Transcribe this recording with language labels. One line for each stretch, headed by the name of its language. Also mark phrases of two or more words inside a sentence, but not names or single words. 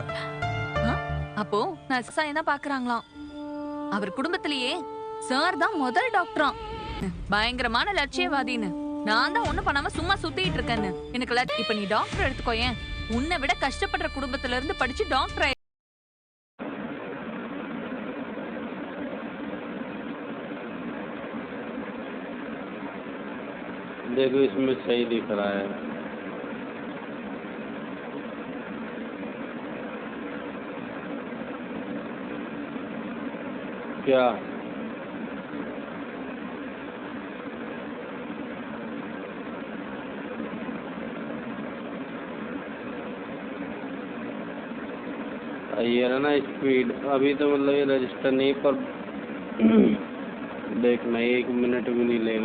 Tamil: அப்போ நான் விவசாயம் தான் பாக்குறாங்களாம். அவர் குடும்பத்திலேயே சார் தான் முதல் டாக்டரா. பயங்கரமான லட்சியவாதின்னு. நான் தான் ஒண்ணும் பண்ணாம சும்மா சுத்திட்டு இருக்கேன்னு எனக்கு இப்ப நீ டாக்டர் எடுத்துக்கோயேன். உன்னை விட கஷ்டப்படுற குடும்பத்துல இருந்து படிச்சு டாக்டர்.
Hindi: देखो इसमें सही दिख रहा है। क्या ये है ना स्पीड, अभी तो मतलब ये रजिस्टर नहीं, पर देखना 1 मिनट भी नहीं लेगा।